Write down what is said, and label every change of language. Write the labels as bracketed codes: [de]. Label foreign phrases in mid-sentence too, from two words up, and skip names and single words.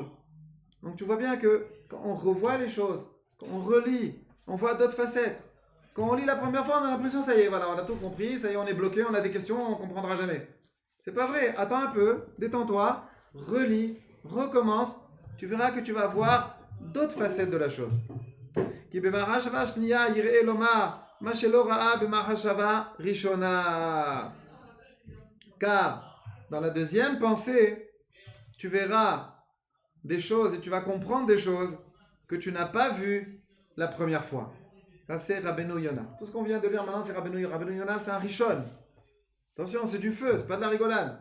[fr] Donc, tu vois bien que quand on revoit les choses, quand on relit, on voit d'autres facettes. Quand on lit la première fois, on a l'impression, ça y est, voilà, on a tout compris, ça y est, on est bloqué, on a des questions, on ne comprendra jamais. C'est pas vrai, attends un peu, détends-toi, relis, recommence, tu verras que tu vas voir d'autres facettes de la chose. [he] כי במחשבה שנייה יראה לומר מה שלא ראה במחשבה ראשונה. [fr] Car dans la deuxième pensée, tu verras des choses et tu vas comprendre des choses que tu n'as pas vues la première fois. Ça c'est Rabbeinu Yona. Tout ce qu'on vient de lire maintenant c'est Rabbeinu Yona. Rabbeinu Yona c'est un Rishon. Attention, c'est du feu, c'est pas de la rigolade.